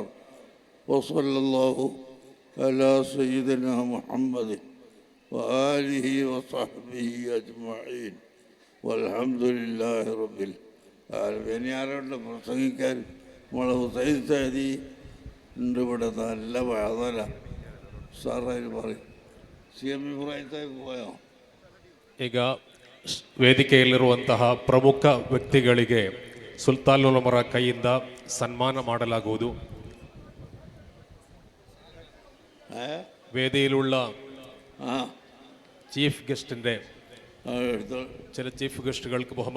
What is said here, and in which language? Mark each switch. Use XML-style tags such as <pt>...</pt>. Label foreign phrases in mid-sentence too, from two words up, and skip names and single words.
<ar>وصلى الله على سيدنا محمد وآله وصحبه أجمعين والحمد لله رب العالمين.</ar> <ml>ഇനി ആരുണ്ട് പ്രസംഗിക്കാൻ? നമ്മളെ ഹുസൈൻ സഅദി ഉണ്ട് ഇവിടെ. നല്ല വാദന സാറായി പറയും. CM ഇബ്രാഹിം സാഹിബ് പോയോ?</ml> <kn>ಈಗ ವೇದಿಕೆಯಲ್ಲಿರುವಂತಹ ಪ್ರಮುಖ ವ್ಯಕ್ತಿಗಳಿಗೆ ಸುಲ್ತಾನ್ ಉಲಮರ ಕೈಯಿಂದ ಸನ್ಮಾನ ಮಾಡಲಾಗುವುದು.</kn> <ml>ವೇದಿയിലുള്ള</ml> <en>chief guest's</en> <ml>ചില</ml> <en>chief guests</en> <ml>ബഹുമാനം</ml>